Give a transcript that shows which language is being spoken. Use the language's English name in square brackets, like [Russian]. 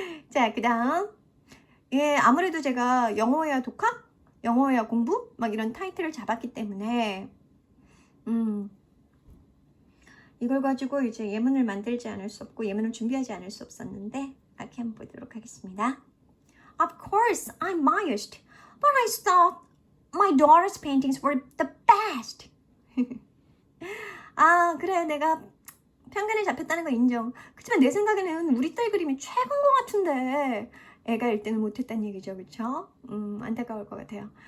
[Korean] 자, 그 다음 아무래도 제가 영어회화 독학? 영어회화 공부? 막 이런 타이틀을 잡았기 때문에 이걸 가지고 이제 예문을 만들지 않을 수 없고 예문을 준비하지 않을 수 없었는데 이렇게 한번 보도록 하겠습니다. [English] Of course, I'm biased, but I thought my daughter's paintings were the best. [Korean] 그래 내가 편견에 잡혔다는 거 인정. 그렇지만 내 생각에는 우리 딸 그림이 최고인 것 같은데 애가 1등을 못했다는 얘기죠. 그쵸? 안타까울 것 같아요.